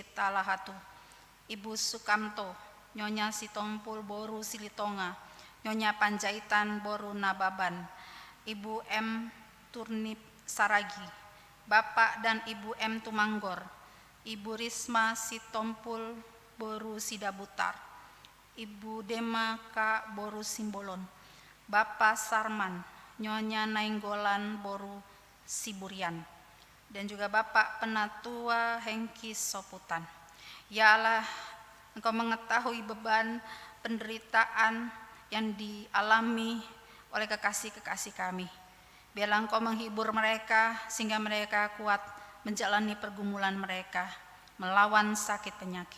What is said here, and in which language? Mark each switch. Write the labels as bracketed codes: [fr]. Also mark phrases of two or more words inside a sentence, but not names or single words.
[id] Talahatu, Ibu Sukamto, Nyonya Sitompul Boru Silitonga, Nyonya Panjaitan Boru Nababan, Ibu M. Turnip Saragi, Bapak dan Ibu M. Tumanggor, Ibu Risma Sitompul Boru Sidabutar, Ibu Dema K. Boru Simbolon, Bapak Sarman, Nyonya Nainggolan Boru Siburian, dan juga Bapak Penatua Hengki Soputan. Ya Allah, Engkau mengetahui beban penderitaan yang dialami oleh kekasih-kekasih kami. Biarlah Engkau menghibur mereka sehingga mereka kuat menjalani pergumulan mereka melawan sakit penyakit.